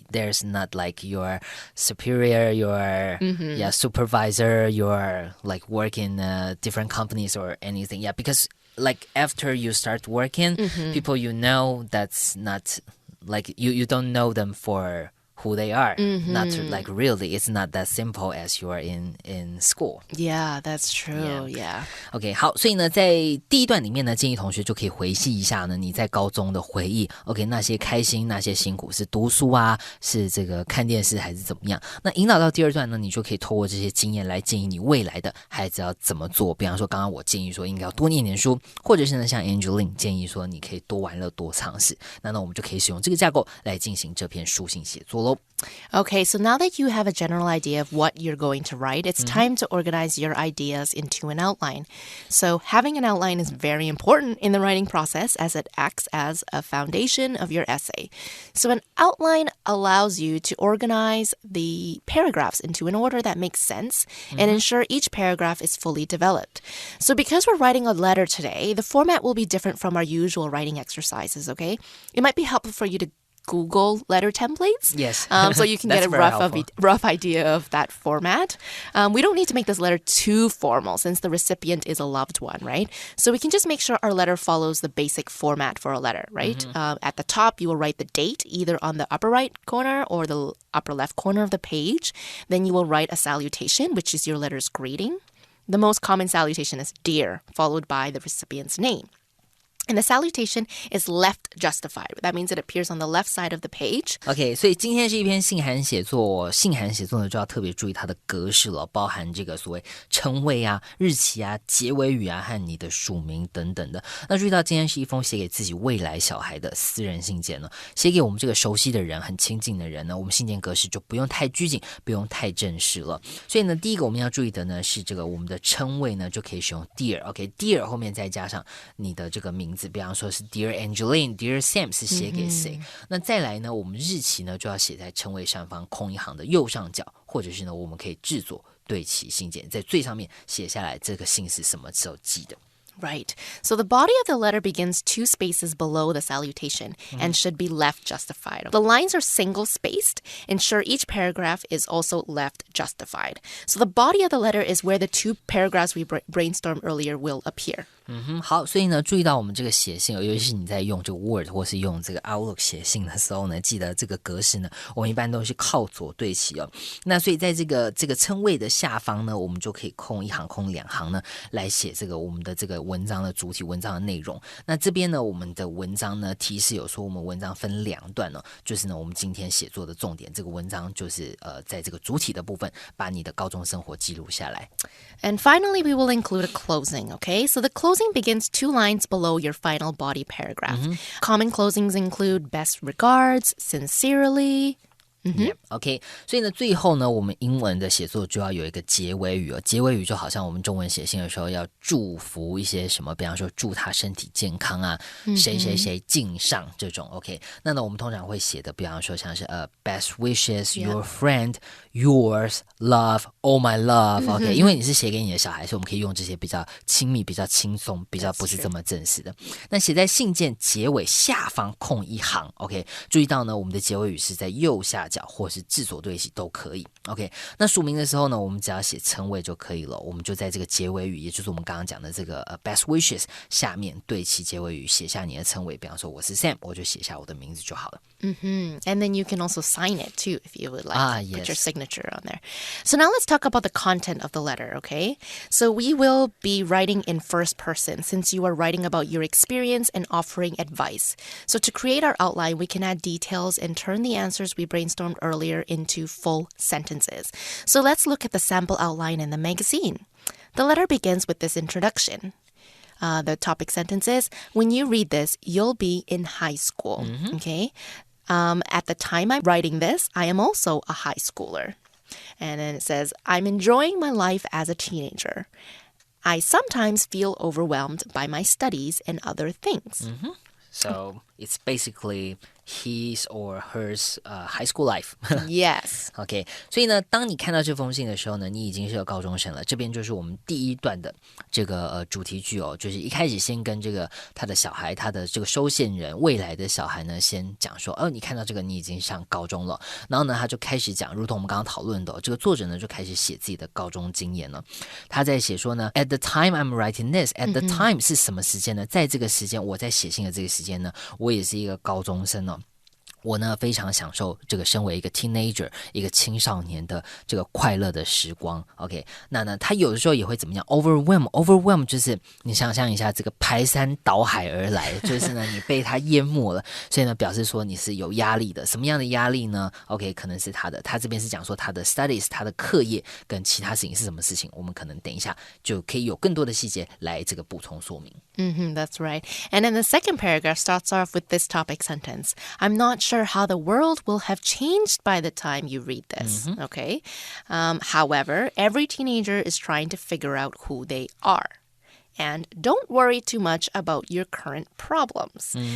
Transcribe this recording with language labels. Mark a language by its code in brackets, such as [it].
[en] There's not like your superior, your supervisor, your like work in different companies or anything. Yeah, because like after you start working, people that's not like you don't know them for who they are. Not to, like really, it's not that simple as you are in school. Yeah, that's true. Yeah. [zh] OK, 好，所以呢，在第一段里面呢，建议同学就可以回忆一下呢，你在高中的回忆。 OK， 那些开心，那些辛苦，是读书啊，是这个看电视，还是怎么样？那引导到第二段呢，你就可以透过这些经验来建议你未来的孩子要怎么做。比方说，刚刚我建议说应该要多念点书，或者是呢，像 Angeline 建议说你可以多玩乐，多尝试。那我们就可以使用这个架构来进行这篇书信写作咯。 [en] Okay, so now that you have a general idea of what you're going to write, it's time to organize your ideas into an outline. So having an outline is very important in the writing process as it acts as a foundation of your essay. So an outline allows you to organize the paragraphs into an order that makes sense and ensure each paragraph is fully developed. So because we're writing a letter today, the format will be different from our usual writing exercises, okay? It might be helpful for you to Google letter templates. Yes. So you can get a rough idea of that format. We don't need to make this letter too formal since the recipient is a loved one, right? So we can just make sure our letter follows the basic format for a letter, right? At the top, you will write the date either on the upper right corner or the upper left corner of the page. Then you will write a salutation, which is your letter's greeting. The most common salutation is dear, followed by the recipient's name. And the salutation is left justified. That means it appears on the left side of the page. [zh] OK, 所以今天是一篇信函写作。信函写作呢，就要特别注意它的格式了，包含这个所谓称谓啊、日期啊、结尾语啊和你的署名等等的。那注意到今天是一封写给自己未来小孩的私人信件呢，写给我们这个熟悉的人、很亲近的人呢，我们信件格式就不用太拘谨，不用太正式了。所以呢，第一个我们要注意的呢是这个我们的称谓呢，就可以使用 dear。OK，dear 后面再加上你的这个名字。比方说是 Dear Angeline, Dear Sam 是写给谁？那再来呢，我们日期呢就要写在称谓上方空一行的右上角，或者是呢，我们可以制作对齐信件，在最上面写下来这个信是什么时候寄的。 [en] Right. So the body of the letter begins 2 spaces below the salutation and should be left justified. The lines are single-spaced. Ensure each paragraph is also left justified. So the body of the letter is where the 2 paragraphs we brainstormed earlier will appear. [zh] 好，所以呢，注意到我们这个写信，尤其是你在用这个 Word 或是用这个 Outlook 写信的时候呢，记得这个格式呢，我们一般都是靠左对齐哦。那所以在这个称谓的下方呢，我们就可以空一行、空2行呢，来写这个我们的这个文章的主体、文章的内容。那这边呢，我们的文章呢，提示有说我们文章分2段哦，就是呢，我们今天写作的重点，这个文章就是在这个主体的部分，把你的高中生活记录下来。 [en] And finally, we will include a closing, okay? So the closing begins 2 lines below your final body paragraph. Common closings include best regards, sincerely. [zh] OK， 所以呢，最后呢，我们英文的写作就要有一个结尾语哦。结尾语就好像我们中文写信的时候要祝福一些什么，比方说祝他身体健康啊，谁谁谁敬上这种 OK。那呢，我们通常会写的，比方说像是 [en] best wishes, your friend, yours, love, all my love [zh] OK，因为你是写给你的小孩，所以我们可以用这些比较亲密、比较轻松、比较不是这么正式的。那写在信件结尾下方空一行 OK， 注意到呢，我们的结尾语是在右下角。或是制作对齐都可以 OK， 那署名的时候呢，我们只要写称谓就可以了，我们就在这个结尾语，也就是我们刚刚讲的这个 [en] best wishes [zh] 下面对齐结尾语，写下你的称谓，比方说我是 Sam， 我就写下我的名字就好了。 [en] And then you can also sign it too if you would like yes. Put your signature on there. So now let's talk about the content of the letter, okay? So we will be writing in first person since you are writing about your experience and offering advice. So to create our outline, we can add details and turn the answers we brainstormed earlier into full sentences. So let's look at the sample outline in the magazine. The letter begins with this introduction. The topic sentence is, when you read this, you'll be in high school, okay? At the time I'm writing this, I am also a high schooler. And then it says, I'm enjoying my life as a teenager. I sometimes feel overwhelmed by my studies and other things. So it's basically his or hers high school life. Yes. [zh] OK， 所以呢，当你看到这封信的时候呢，你已经是个高中生了。这边就是我们第一段的这个主题句哦，就是一开始先跟这个他的小孩，他的这个收件人未来的小孩呢，先讲说，你看到这个你已经上高中了。然后呢，他就开始讲，如同我们刚刚讨论的这个作者呢，就开始写自己的高中经验了。他在写说呢 [en] ，At the time I'm writing this. At the time [zh] 是什么时间呢？在这个时间，我在写信的这个时间呢，我也是一个高中生哦。我呢非常享受这个身为一个 teenager 一个青少年的这个快乐的时光 OK 那呢他有的时候也会怎么样 overwhelm 就是你想象一下这个排山倒海而来就是呢你被他淹没了所以呢表示说你是有压力的什么样的压力呢 OK 可能是他这边是讲说他的 studies 他的课业跟其他事情是什么事情我们可能等一下就可以有更多的细节来这个补充说明 [en] That's right. And then the second paragraph starts off with this topic sentence. I'm not sure how the world will have changed by the time you read this. Okay. However, every teenager is trying to figure out who they are. And don't worry too much about your current problems.